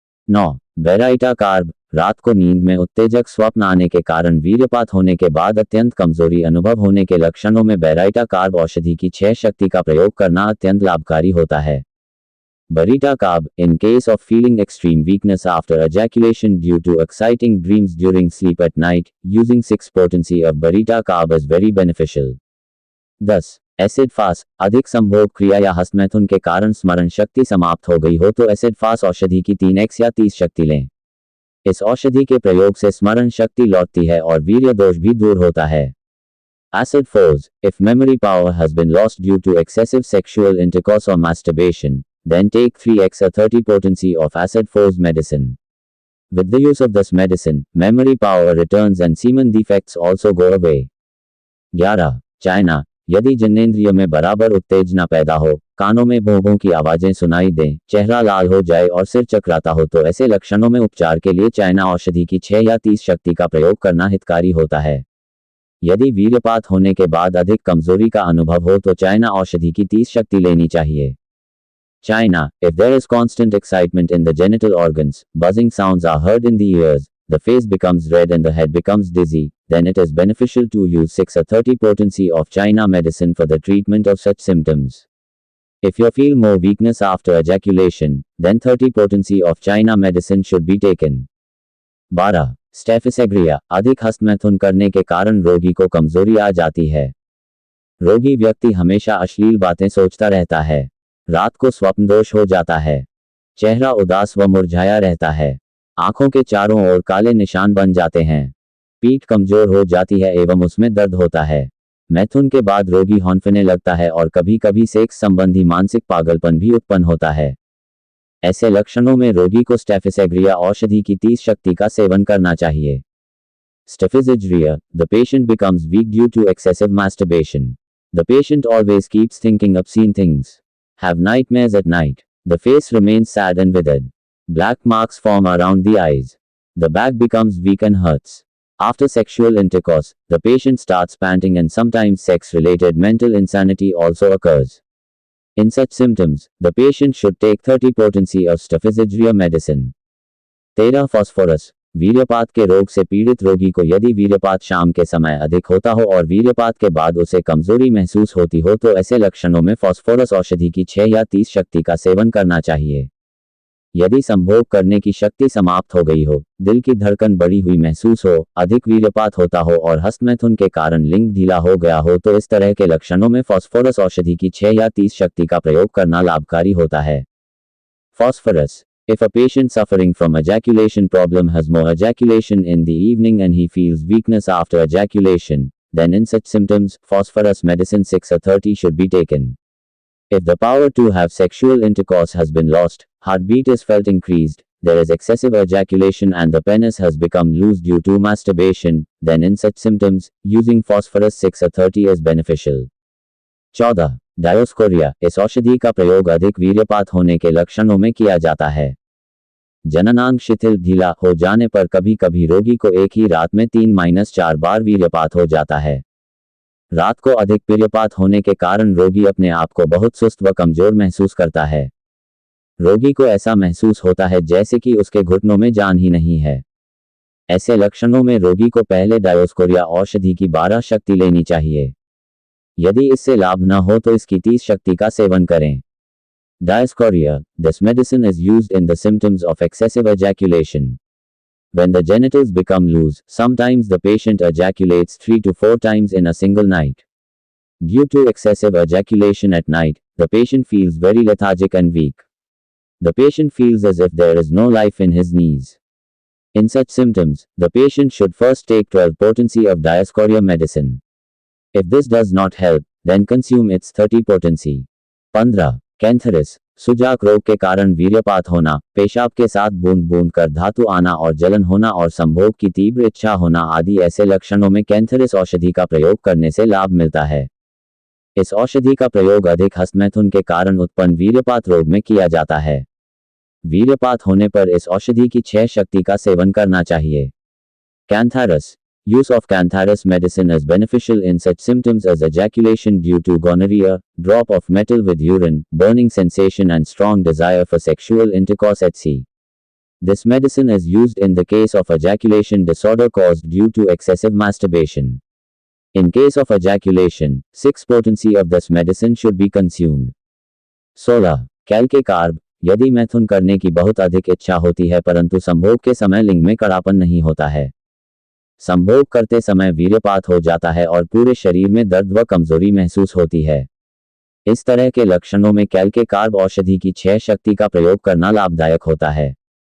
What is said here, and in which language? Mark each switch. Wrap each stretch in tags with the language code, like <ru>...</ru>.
<hi>9. Baryta carb. रात को नींद में उत्तेजक स्वप्न आने के कारण वीर्यपात होने के बाद अत्यंत कमजोरी अनुभव होने के लक्षणों में बेराइटा कार्ब औषधि की 6 शक्ति का प्रयोग करना अत्यंत लाभकारी होता है।</hi> <en>Baryta carb. In case of feeling extreme weakness after ejaculation due to exciting dreams during sleep at night, using 6 potency of Barita carb is very beneficial.</en> <hi>10. Acid फास। अधिक संभोग क्रिया या हस्तमैथुन के कारण स्मरण शक्ति समाप्त हो गई हो तो एसिड फास औषधि की 3x या 30 शक्ति लें। इस औषधि के प्रयोग से स्मरण शक्ति लौटती है और वीर्य दोष भी दूर होता है।</hi> <en>Acid foes. If memory power has been lost due to excessive sexual intercourse or masturbation, then take 3x or 30 potency of acid foes medicine. With the use of this medicine, memory power returns and semen defects also go away.</en> <hi>11. China. यदि जनेंद्रिय में बराबर उत्तेजना पैदा हो, कानों में भों भों की आवाजें सुनाई दें, चेहरा लाल हो जाए और सिर चकराता हो तो ऐसे लक्षणों में उपचार के लिए चाइना औषधि की 6 या 30 शक्ति का प्रयोग करना हितकारी होता है। यदि वीर्यपात होने के बाद अधिक कमजोरी का अनुभव हो तो चाइना औषधि की 30 शक्ति लेनी चाहिए।</hi> <en>China. If there is constant excitement in the genital organs, buzzing sounds are heard in the ears, the face becomes red and the head becomes dizzy, then it is beneficial to use 6 or 30 potency of China medicine for the treatment of such symptoms. If you feel more weakness after ejaculation, then 30 potency of China medicine should be taken.</en> <hi>12. Staphysagria. अधिक हस्तमैथुन करने के कारण रोगी को कमजोरी आ जाती है। रोगी व्यक्ति हमेशा अश्लील बातें सोचता रहता है। रात को स्वप्न दोष हो जाता है। चेहरा उदास व मुरझाया रहता है। आंखों के चारों ओर काले निशान बन जाते हैं। पीठ कमजोर हो जाती है एवं उसमें दर्द होता है। मैथुन के बाद रोगी हौंफने लगता है और कभी कभी सेक्स संबंधी मानसिक पागलपन भी उत्पन्न होता है। ऐसे लक्षणों में रोगी को स्टेफिसेग्रिया औषधि की 30 शक्ति का सेवन करना चाहिए।</hi> <en>Staphysagria, the patient becomes weak due to excessive masturbation. The patient always keeps thinking obscene things. Have nightmares at night. The face remains sad and withered. Black marks form around the eyes. The back becomes weak and hurts. After sexual intercourse, the patient starts panting and sometimes sex-related mental insanity also occurs. In such symptoms, the patient should take 30 potency of staphysagria medicine.</en> <hi>13. Phosphorus. वीर्यपात के रोग से पीड़ित रोगी को यदि वीर्यपात शाम के समय अधिक होता हो और वीर्यपात के बाद उसे कमजोरी महसूस होती हो तो ऐसे लक्षणों में फॉस्फोरस औषधि की 6 या 30 शक्ति का सेवन करना चाहिए। यदि संभोग करने की शक्ति समाप्त हो गई हो, दिल की धड़कन बढ़ी हुई महसूस हो, अधिक वीर्यपात होता हो और हस्तमैथुन के कारण लिंग ढीला हो गया हो तो इस तरह के लक्षणों में फॉस्फोरस औषधि की 6 या 30 शक्ति का प्रयोग करना लाभकारी होता है।</hi> <en>Phosphorus. If a patient suffering from ejaculation problem has more ejaculation in the evening and he feels weakness after ejaculation, then in such symptoms, phosphorus medicine 6 or 30 should be taken. If the power to have sexual intercourse has been lost, heartbeat is felt increased, there is excessive ejaculation and the penis has become loose due to masturbation, then in such symptoms, using phosphorus 6 or 30 is beneficial.</en> <hi>14. Dioscorea. इस औषधि का प्रयोग अधिक वीर्यपात होने के लक्षणों में किया जाता है। जननांग शिथिल ढीला हो जाने पर कभी कभी रोगी को एक ही रात में 3-4 बार वीर्यपात हो जाता है। रात को अधिक वीर्यपात होने के कारण रोगी अपने आप को बहुत सुस्त व कमजोर महसूस करता है। रोगी को ऐसा महसूस होता है जैसे कि उसके घुटनों में जान ही नहीं है। ऐसे लक्षणों में रोगी को पहले डायोस्कोरिया औषधि की 12 शक्ति लेनी चाहिए। यदि इससे लाभ न हो तो इसकी 30 शक्ति का सेवन करें।</hi> <en>Diascoria. This medicine is used in the symptoms of excessive ejaculation. When the genitals become loose, sometimes the patient ejaculates 3 to 4 times in a single night. Due to excessive ejaculation at night, the patient feels very lethargic and weak. The patient feels as if there is no life in his knees. In such symptoms, the patient should first take 12 potency of Diascoria medicine. If this does not help, then consume its 30 potency.</en> <hi>15. कैंथरस. सुजाक रोग के कारण वीर्यपात होना, पेशाब के साथ बूंद बूंद कर धातु आना और जलन होना और संभोग की तीव्र इच्छा होना आदि ऐसे लक्षणों में कैंथरस औषधि का प्रयोग करने से लाभ मिलता है। इस औषधि का प्रयोग अधिक हस्तमैथुन के कारण उत्पन्न वीर्यपात रोग में किया जाता है। वीर्यपात होने पर इस औषधि की 6 शक्ति का सेवन करना चाहिए।</hi> <en>Cantharis. Use of Cantharis medicine is beneficial in such symptoms as ejaculation due to gonorrhea, drop of metal with urine, burning sensation and strong desire for sexual intercourse etc. This medicine is used in the case of ejaculation disorder caused due to excessive masturbation. In case of ejaculation, 6 potency of this medicine should be consumed.</en> <hi>16. कैल के carb. यदि मैथुन करने की बहुत अधिक इच्छा होती है परंतु संभोग के समय लिंग में कड़ापन नहीं होता है, संभोग करते समय वीर्यपात हो जाता है और पूरे शरीर में दर्द व कमजोरी महसूस होती है, इस तरह के लक्षणों में कैल के कार्ब औषधि की 6 शक्ति का प्रयोग करना लाभदायक होता है।</hi>